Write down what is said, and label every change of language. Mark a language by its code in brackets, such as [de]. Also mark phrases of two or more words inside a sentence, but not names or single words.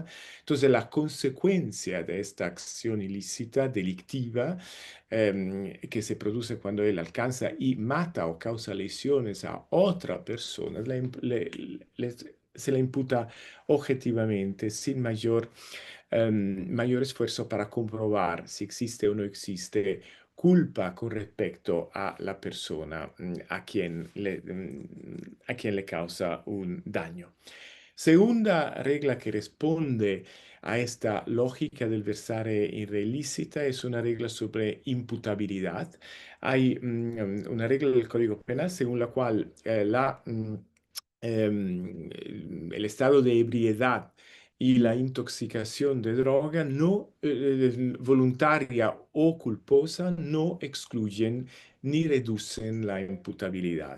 [es] Entonces, la consecuencia de esta acción ilícita, delictiva, que se produce cuando él alcanza y mata o causa lesiones a otra persona, se la imputa objetivamente, sin mayor esfuerzo para comprobar si existe o no existe culpa con respecto a la persona a quien le causa un daño. Segunda regla que responde a esta lógica del [la] versare in re ilícita [es] es una regla sobre imputabilidad. Hay una regla del Código Penal según la cual el estado de ebriedad y la intoxicación de droga no voluntaria o culposa no excluyen ni reducen la imputabilidad.